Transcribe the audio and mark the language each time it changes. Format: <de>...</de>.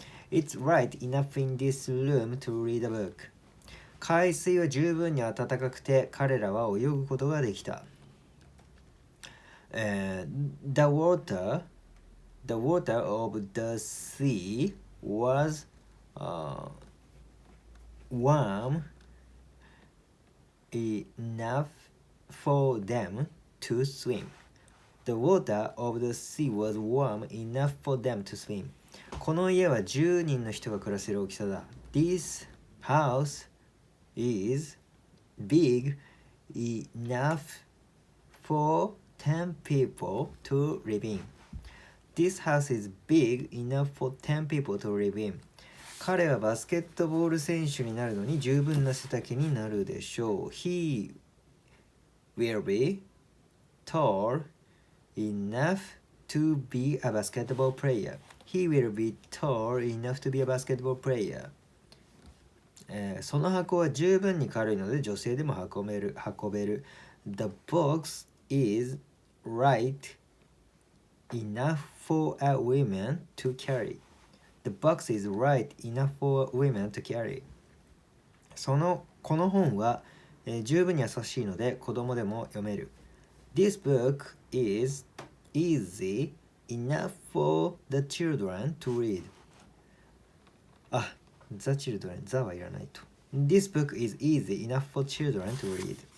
<en>It's right enough in this room to read a book.</en> <ja>海水は十分に暖かくて彼らは泳ぐことができた。</ja> <en>The water of the sea was warm enough for them to swim. The water of the sea was warm enough for them to swim.</en> <ja>この家は10人の人が暮らせる大きさだ。</ja> <en>This house is big enough for 10 people to live in. This house is big enough for 10 people to live in.</en> <ja>彼はバスケットボール選手になるのに十分な背丈になるでしょう。</ja> <en>He will be tall enough to be a basketball player. He will be tall enough to be a basketball player.</en> <ja>その箱は十分に軽いので女性でも運べる。</ja> <en>The box is right enough for a woman to carry. The box is right enough for a woman to carry.</en> <ja>この本は、十分に優しいので子供でも読める。</ja> <en>This book is easy enough for the children to read. The children, the</en> <ja>はいらないと。</ja> <en>This book is easy enough for children to read.</en>